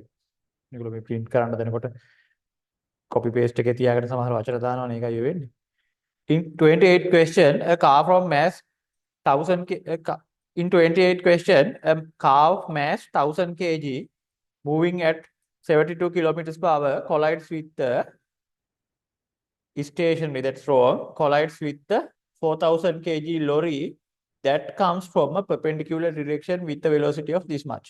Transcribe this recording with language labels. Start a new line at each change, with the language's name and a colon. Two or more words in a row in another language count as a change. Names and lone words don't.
Sinhala: මේගොල්ලෝ මේ print කරන්න දෙනකොට
English: copy paste
Sinhala: එකේ තියාගෙන සමහර වචන දානවනේ ඒකයි වෙන්නේ.
English: In 28 question, a car from mass 1000 in 28 question, a car of mass 1000 kg moving at 72 kilometers per hour collides with the stationary, that's wrong, collides with the 4000 kg lorry that comes from a perpendicular direction with the velocity of this much.